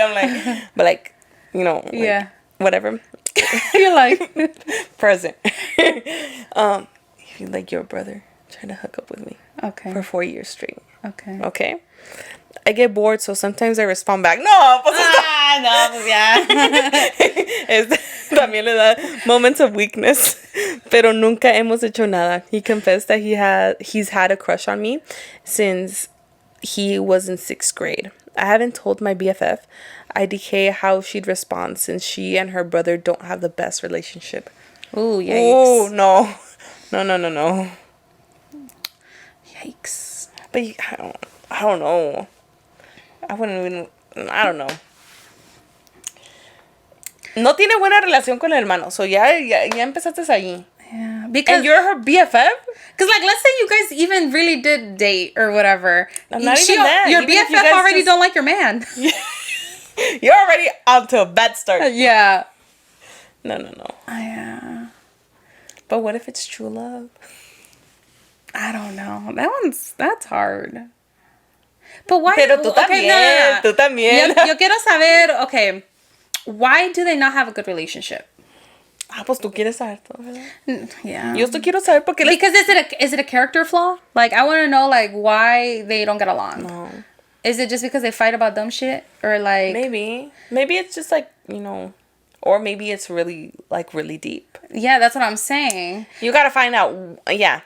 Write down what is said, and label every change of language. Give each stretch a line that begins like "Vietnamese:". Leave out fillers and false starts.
English: I'm like, but like, you know. Like, yeah. Whatever. You're like present. Like your brother trying to hook up with me. Okay. For 4 years straight. Okay. I get bored, so sometimes I respond back.
Spanish: No, pues no, pues ya. También le da
English: moments of weakness,
Spanish: pero nunca hemos hecho nada.
English: He confessed that he's had a crush on me since he was in 6th grade. I haven't told my BFF, IDK, how she'd respond since she and her brother don't have the best relationship. Ooh, yikes. Oh, no. No. Yikes. But I don't know. I don't know.
Spanish: No tiene buena relación con el hermano, so ya empezaste ahí.
English: Yeah, because and you're her BFF? Because like, let's say you guys even really did date or whatever. Not even that. Your even BFF already don't like your man. You're already off to a bad start. Yeah. No. Yeah. But what if it's true love? I don't know. That's hard. But why?
Spanish: Pero tú también. No. Tú también. Yo quiero saber,
English: okay, why do they not have a good relationship?
Spanish: Pues tú quieres saber todo, ¿verdad?
English: Yeah.
Spanish: Yo esto quiero saber porque...
English: Because is it a character flaw? Like, I want to know, like, why they don't get along. No. Is it just because they fight about dumb shit? Or, like... Maybe it's just, like, you know... Or maybe it's really, like, really deep. Yeah, that's what I'm saying. You gotta find out. Yeah.